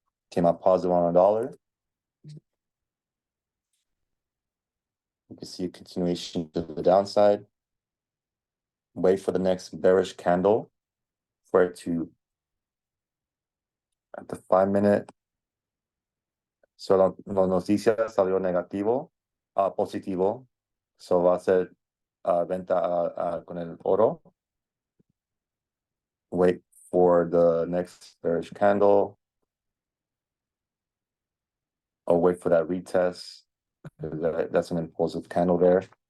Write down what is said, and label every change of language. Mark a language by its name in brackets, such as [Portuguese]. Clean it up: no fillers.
[English] Came out positive on a dollar. You can see a continuation to the downside. Wait for the next bearish candle for it to, at the 5-minute. [Spanish] So la noticia salió negativo, positivo. So va a ser venta con el oro. [English] Wait for the next bearish candle. Or wait for that retest. That's an impulsive candle there.